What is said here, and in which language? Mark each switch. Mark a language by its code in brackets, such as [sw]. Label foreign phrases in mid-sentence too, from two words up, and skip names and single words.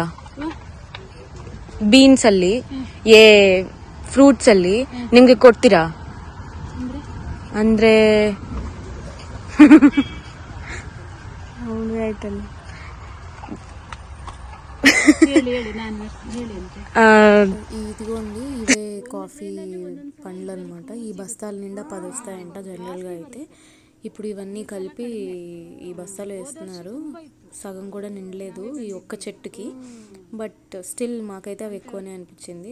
[kn] ಬೀನ್ಸ್ ಅಲ್ಲಿ ಫ್ರೂಟ್ಸ್ ಅಲ್ಲಿ ನಿಮ್ಗೆ ಕೊಡ್ತೀರಾ? ಅಂದ್ರೆ ಆಯ್ತಲ್ಲ, ಹೇಳಿ ನಾನು ಹೇಳಿ ಅಂತ. [te] ఇదిగోండి ఇవే కాఫీ పండ్లు అనమాట. ఈ బస్తాల నిండా 10 వస్తాయంట జనరల్గా అయితే. ఇప్పుడు ఇవన్నీ కలిపి ఈ బస్తాలో వేస్తున్నారు. సగం కూడా నిండలేదు ఈ ఒక్క చెట్టుకి, [en] but still [te] మాకైతే అవి ఎక్కువనే అనిపించింది.